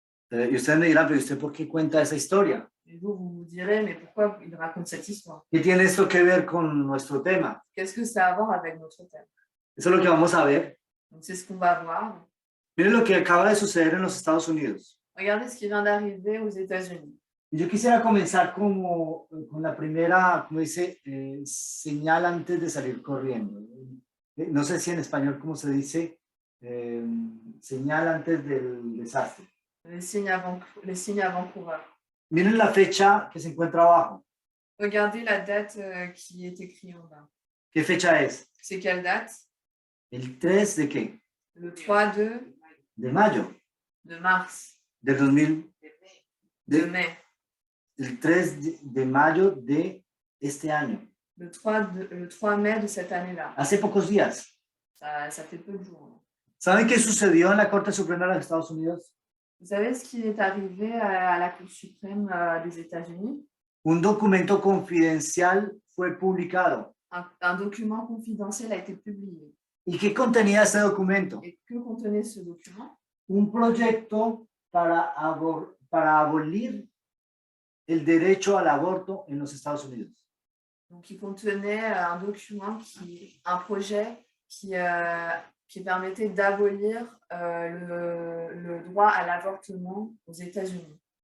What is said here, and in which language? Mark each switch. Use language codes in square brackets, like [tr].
[es] Y ustedes me dirán, pero ¿usted por qué cuenta esa historia? [fr] Et vous vous direz, mais pourquoi il raconte cette histoire? [es] ¿Qué tiene esto que ver con nuestro tema? [fr] Qu'est-ce que ça a à voir avec notre thème? [es] Eso es lo que vamos a ver. [fr] Donc c'est ce qu'on va voir. [es] Miren lo que acaba de suceder en los Estados Unidos. [fr] Regardez ce qui vient d'arriver aux États-Unis. [es] Yo quisiera comenzar con la primera, como dice, señal antes de salir corriendo. No sé si en español, ¿cómo se dice? Señal antes del desastre. [fr] Les signes avant-coureurs. [es] Miren la fecha que se encuentra abajo. [fr] Regardez la date qui est écrite en bas. [es] ¿Qué fecha es? [fr] C'est quelle date? [es] ¿El 3 de qué? [fr] Le 3 [es] De mayo. [fr] de mars. [es] Del 2000. [fr] De mai. [es] El 3 de mayo de este año. [fr] Le 3 mai de cette année-là. [es] Hace pocos días. [fr] Ça fait peu de jours. [es] ¿Saben qué sucedió en la Corte Suprema de los Estados Unidos? [fr] Vous savez ce qui est arrivé à la Cour suprême des États-Unis? [es] Un documento confidencial fue publicado. [fr] Un document confidentiel a été publié. [es] ¿Y qué contenía ese documento? [fr] Et que contenait ce document? [es] Un proyecto para abolir el derecho al aborto en los Estados Unidos. [fr] Donc, il contenait un projet qui permettait d'abolir le droit à l'avortement aux États-Unis.